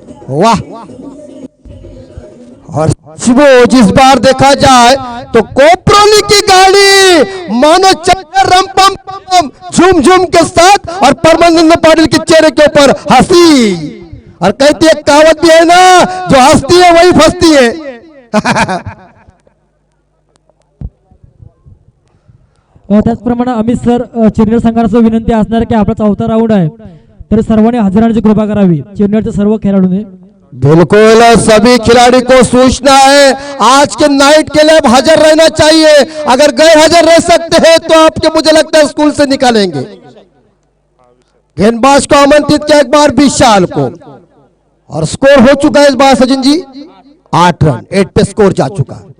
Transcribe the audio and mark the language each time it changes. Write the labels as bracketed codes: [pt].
[hi] वाह, और जिस बार देखा जाए तो कोपरोली की गाड़ी मानो रम पम पम झूम झूम के साथ और परमानंद पाटिल के चेहरे के ऊपर हंसी, और कहती है कहावत भी है ना, जो हंसती है वही फंसती है। [mr] त्याचप्रमाणे अमित सर, चिरनेर संघाला विनंती असणार की आपला 4था राऊंड आहे, तर सर्वांनी हजर राहण्याची कृपा करावी चिरनेरच्या सर्व खेळाडूंनी। [hi] बिल्कुल सभी खिलाड़ी को सूचना है आज के नाइट के लिए हाजिर रहना चाहिए। अगर गैर हाजिर रह सकते हैं तो आपके मुझे लगता है स्कूल से निकालेंगे। गेंदबाज को आमंत्रित किया एक बार विशाल को, और स्कोर हो चुका है इस बार सचिन जी 8 रन, 8 पे स्कोर जा चुका।